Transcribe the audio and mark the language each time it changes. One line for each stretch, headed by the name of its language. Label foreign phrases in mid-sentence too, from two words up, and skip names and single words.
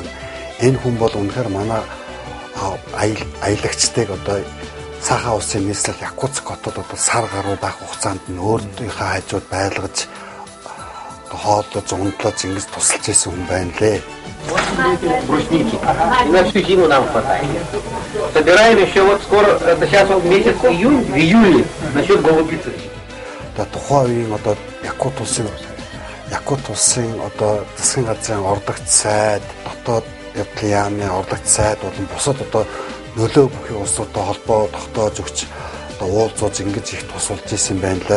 Mongolian: Энэ хүн бол үнэхээр манай аялагчдыг одоо Сахаа улсын нийслэл Якутск хотод одоо сар гаруй байх хугацаанд нь өөрийнхөө хажууд байлгаж хооллож ундлаж ингэж тусалж исэн хүн байна лээ.
Russian: Брусники. На всю зиму нам хватает. Собираем еще вот скоро, это сейчас вот месяц июнь, в июле насчет голубицы.
Mongolian: Тухайн үеийн одоо Якут улсын одоо засгийн газрын ордогч сайд, дотоод явдлын яамны ордогч сайд болон бусад одоо нөлөө бүхий улсуудтай холбоо тогтоож өгч одоо уулзууж ингэж их тусалж исэн байна лээ.